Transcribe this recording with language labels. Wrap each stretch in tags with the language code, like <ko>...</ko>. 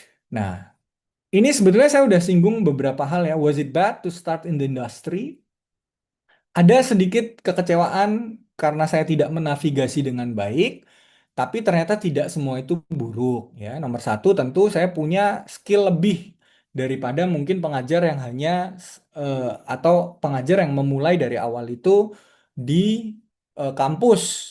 <id>Nah, ini sebetulnya saya udah singgung beberapa hal ya.</id> <en>Was it bad to start in the industry?</en> <id>Ada sedikit kekecewaan karena saya tidak menavigasi dengan baik, tapi ternyata tidak semua itu buruk ya. Nomor satu tentu saya punya skill lebih daripada mungkin pengajar yang hanya eh, atau pengajar yang memulai dari awal itu di kampus.</id>